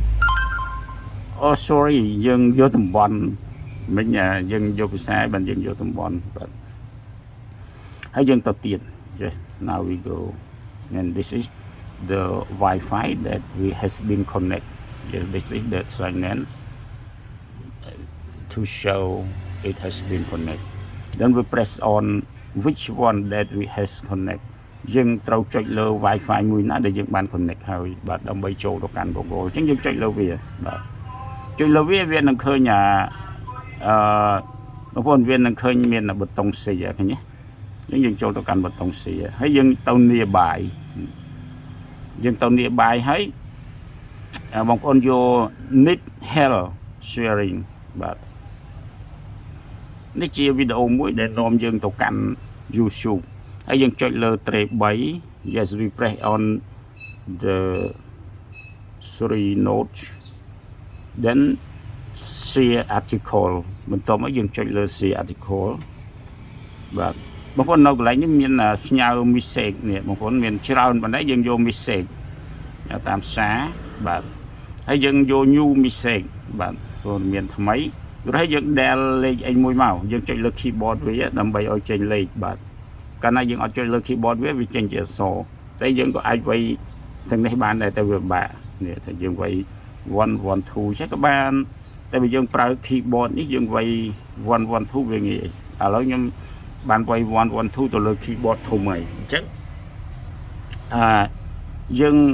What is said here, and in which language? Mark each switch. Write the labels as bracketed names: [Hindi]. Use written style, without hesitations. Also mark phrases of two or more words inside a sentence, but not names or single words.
[English] Oh sorry [Khmer] យើងយកតំបន់មិញយើងយកភាសាបានយើងយកតំបន់បាទហើយយើងទៅទៀត [English] Yes, now we go and this is the Wi-Fi that we has been connected. Yeah, this is the signal to show it has been connected. Then we press on which one that we has connect [Khmer] យើងត្រូវចុចលើ Wi-Fi មួយណាដែលយើងបាន connect ហើយបាទដើម្បីចូលទៅកាន់ Google អញ្ចឹងយើងចុចលើវាបាទចុចលើវាវានឹងឃើញបងប្អូនវានឹងឃើញមានប៊ូតុង share ឃើញទេអញ្ចឹងយើងចូលទៅកាន់ប៊ូតុង share ហើយយើងទៅ nearby យើងទៅ nearby ហើយបងប្អូនយក [English] need help sharing [Khmer] បាទ នេះជាវីដេអូមួយដែលនាំយើងទៅកាន់ YouTube ហើយយើងចុចលើ tray 3 [English] yes we press on the 3 notes then share article [Khmer] បន្ទាប់មកយើងចុចលើ [English] share article [Khmer] បាទ បងប្អូននៅកន្លែងនេះមានផ្ញើ message នេះបងប្អូនមានច្រើនប៉ុន្តែយើងយក message តាមសារបាទហើយយើងយក [English] new message [Khmer] បាទព័ត៌ មានថ្មីឬហើយយើង del លេខអីមួយមកយើងចុចលើ keyboard វាដើម្បីឲ្យចេញលេខបាទកាលណាយើងអត់ចុចលើ keyboard វាចេញជាអក្សរតែយើងក៏អាចវាយទាំងនេះបានដែរតែវាពិបាកនេះថាយើងវាយ 1 1 2 ចេះក៏បានតែបើយើងប្រើ keyboard នេះយើងវាយ 1 1 2 វាងាយឥឡូវខ្ញុំបានវាយ 1 1 2 ទៅលើ keyboard ធំហើយអញ្ចឹងយើង